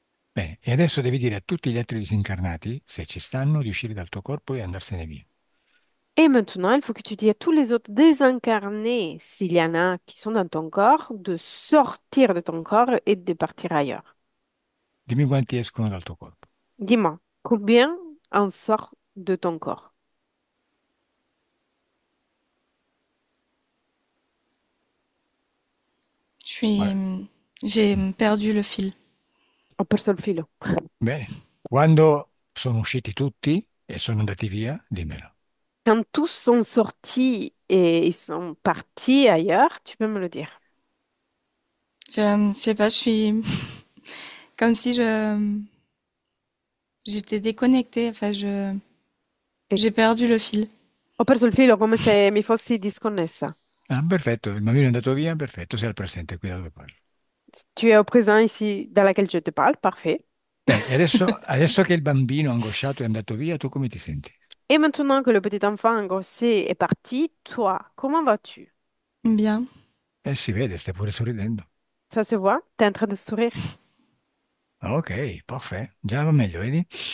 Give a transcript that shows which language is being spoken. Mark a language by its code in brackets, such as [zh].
[it] Bene, e adesso devi dire a tutti gli altri disincarnati, se ci stanno, di uscire dal tuo corpo e andarsene via. [fr] Et maintenant, il faut que tu dises à tous les autres désincarnés, s'il y en a qui sont dans ton corps, de sortir de ton corps et de partir ailleurs. [it] Dimmi quanti escono dal tuo corpo. [fr] Dis-moi, combien en sort de ton corps? Je suis, [it] Guarda. [fr] j'ai Mm. perdu le fil. [it] Ho perso il filo. Bene, quando sono usciti tutti e sono andati via, dimmelo. [fr] Quand tous sont sortis et ils sont partis ailleurs, tu peux me le dire. Je sais pas, je suis comme si j'étais déconnectée. Enfin, E- j'ai perdu le fil. [it] Ho perso il filo come se mi fossi disconnessa. Ah, perfetto, il bambino è andato via, perfetto, sei al presente qui da dove parlo. [fr] Tu es au présent ici dans laquelle je te parle, parfait. [it] Bene, e adesso che il bambino angosciato è andato via, tu come ti senti? [fr] Et maintenant que le petit enfant engrossé est parti, toi, comment vas-tu? Bien. [it] Si vede, stai pure sorridendo. [fr] Ça se voit? T'es en train de sourire. [it] Ok, perfetto, già va meglio, vedi?